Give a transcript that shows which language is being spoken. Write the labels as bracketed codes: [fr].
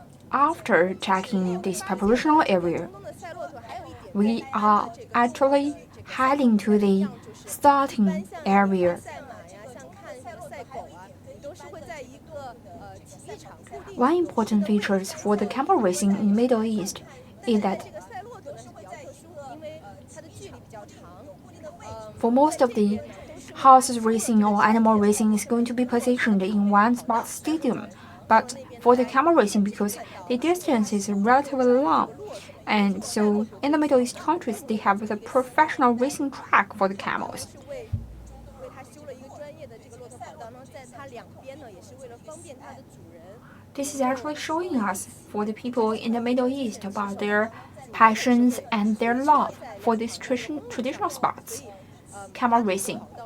[en] After checking this preparational area, we are actually heading to the starting area. [zh] 赛马呀，像看这个赛狗啊，你都是会在一个体育场固定。 [en] One important feature for the camel racing in Middle East is that [zh] 这个赛骆驼呢是比较特殊，因为它的距离比较长。 [en] for most of the horse racing or animal racing is going to be positioned in one sports stadium, but for the camel racing, because the distance is relatively long, and so in the Middle East countries they have the professional racing track for the camels. [zh] 是为它修了一个专业的这个骆驼跑道，那在它两边呢，也是为了方便它的主人。 [en] This is actually showing us for the people in the Middle East about their passions and their love for these traditional sports, camel racing.